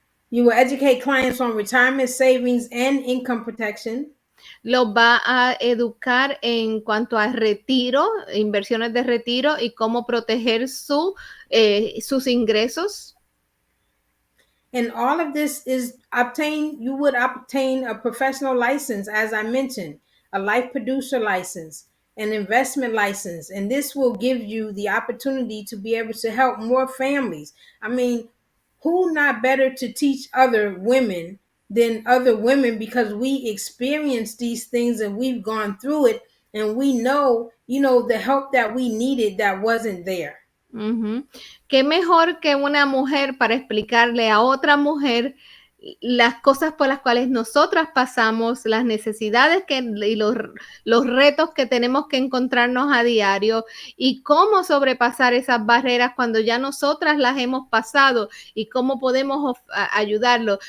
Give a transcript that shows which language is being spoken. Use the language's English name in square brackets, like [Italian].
[English] You will educate clients on retirement savings and income protection. [Spanish] Los va a educar en cuanto a retiro, inversiones de retiro y cómo proteger sus ingresos. [English] And all of this is you would obtain a professional license, as I mentioned, a life producer license, an investment license. And this will give you the opportunity to be able to help more families. I mean, who not better to teach other women than other women, because we experience these things and we've gone through it, and we know, the help that we needed that wasn't there. Uh-huh. [Spanish] ¿Qué mejor que una mujer para explicarle a otra mujer las cosas por las cuales nosotras pasamos, las necesidades y los retos que tenemos que encontrarnos a diario y cómo sobrepasar esas barreras cuando ya nosotras las hemos pasado y cómo podemos ayudarlo?